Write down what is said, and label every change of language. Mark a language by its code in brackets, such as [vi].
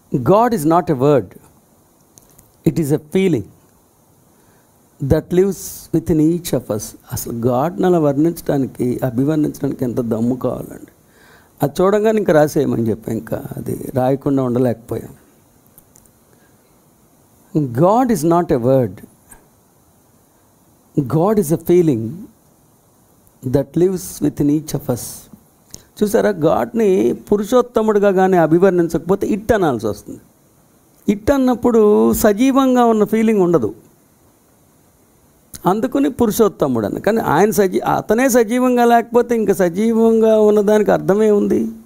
[en] God is not a word, it is a feeling that lives within each of us. [te] అసలు గాడ్ని అలా అభివర్ణించడానికి ఎంత దమ్ము కావాలండి. అది చూడంగానే ఇంకా రాసేయమని చెప్పి ఇంకా అది రాయకుండా ఉండలేకపోయాం. [en] God is not a word, God is a feeling that lives within each of us. [te] చూసారా, గాడ్ని పురుషోత్తముడిగా కానీ అభివర్ణించకపోతే ఇట్ అనాల్సి వస్తుంది. ఇట్ అన్నప్పుడు సజీవంగా ఉన్న ఫీలింగ్ ఉండదు, అందుకని పురుషోత్తముడు అని. కానీ అతనే సజీవంగా లేకపోతే ఇంకా సజీవంగా ఉన్నదానికి అర్థమే ఉంది.